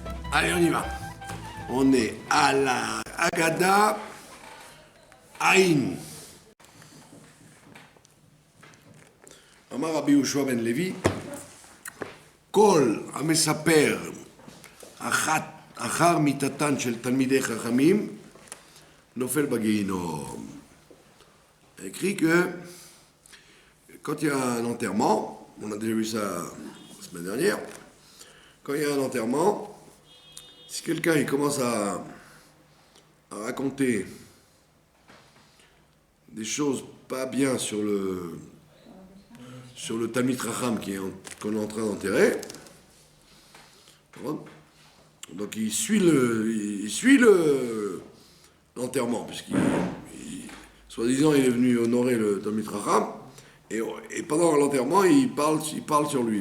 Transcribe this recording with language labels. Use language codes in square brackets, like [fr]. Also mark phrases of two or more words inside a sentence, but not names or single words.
[fr] Allez, on y va. On est à la Agada Aïn. [he] אמר רבי יהושע בן לוי, כל המספר אחר מיתתן של תלמידי חכמים נופל בגיהינום. [fr] Écrit que quand il y a un enterrement, on a déjà vu ça la semaine dernière, quand il y a un enterrement, si quelqu'un il commence à raconter des choses pas bien sur le [he] תלמיד חכם [fr] qu'on est en train d'enterrer, donc il suit l'enterrement, puisqu'il soi-disant il est venu honorer le [he] תלמיד חכם, [fr] et pendant l'enterrement il parle sur lui.